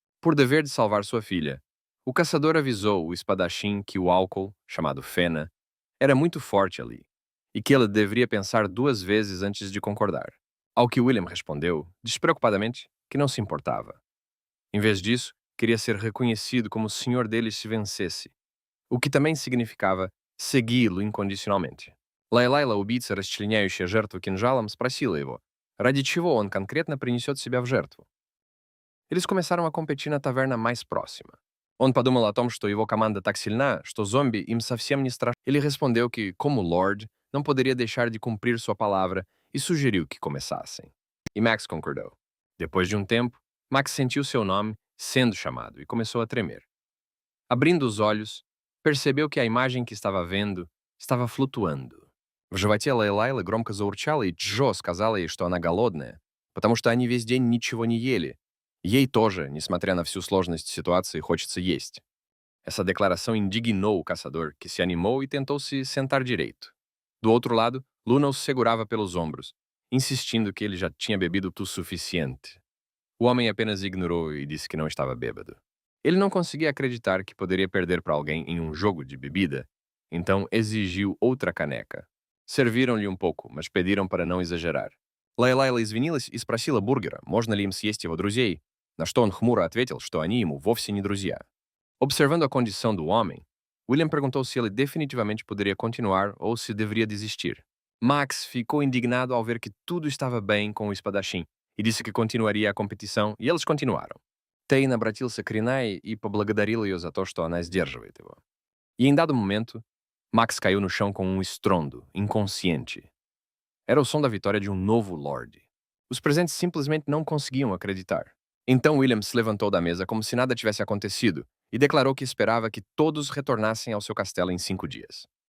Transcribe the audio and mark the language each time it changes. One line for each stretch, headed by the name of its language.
Portuguese: Por dever de salvar sua filha, o caçador avisou o espadachim que o álcool, chamado fena, era muito forte ali, e que ele deveria pensar 2 vezes antes de concordar. Ao que William respondeu, despreocupadamente, que não se importava. Em vez disso, queria ser reconhecido como o senhor deles se vencesse, o que também significava segui-lo incondicionalmente.
Russian: Лайлайла, убийца, расчленяющая жертву кинжалом, спросила его, ради чего он конкретно принесет себя в жертву.
Portuguese: Eles começaram a competir na taverna mais próxima.
Russian: Он подумал о том, что его команда так сильна, что зомби им совсем не страшны.
Portuguese: Ele respondeu que, como Lord, não poderia deixar de cumprir sua palavra e sugeriu que começassem. E Max concordou. Depois de um tempo, Max sentiu seu nome sendo chamado e começou a tremer. Abrindo os olhos, percebeu que a imagem que estava vendo estava flutuando.
Russian: В животе Лайлайлы громко заурчало, и Джо сказала ей, что она голодная, потому что они весь день ничего не ели, Ей тоже, nесмотря на всю сложность ситуации, хочется есть.
Portuguese: Essa declaração indignou o caçador, que se animou e tentou se sentar direito. Do outro lado, Luna o segurava pelos ombros, insistindo que ele já tinha bebido o suficiente. O homem apenas ignorou e disse que não estava bêbado. Ele não conseguia acreditar que poderia perder para alguém em um jogo de bebida, então exigiu outra caneca. Serviram-lhe um pouco, mas pediram para não exagerar.
Russian: Лайла извинилась и спросила бургера, можно ли им съесть его друзей, на что он хмуро ответил, что они ему вовсе не друзья.
Portuguese: Observando a condição do homem, William perguntou se ele definitivamente poderia continuar ou se deveria desistir. Max ficou indignado ao ver que tudo estava bem com o espadachim e disse que continuaria a competição, e eles continuaram.
Russian: Тейн обратился к Ринае и поблагодарил ее за то, что она сдерживает его.
Portuguese: E em dado momento, Max caiu no chão com um estrondo, inconsciente. Era o som da vitória de um novo Lorde. Os presentes simplesmente não conseguiam acreditar. Então William se levantou da mesa como se nada tivesse acontecido e declarou que esperava que todos retornassem ao seu castelo em 5 dias.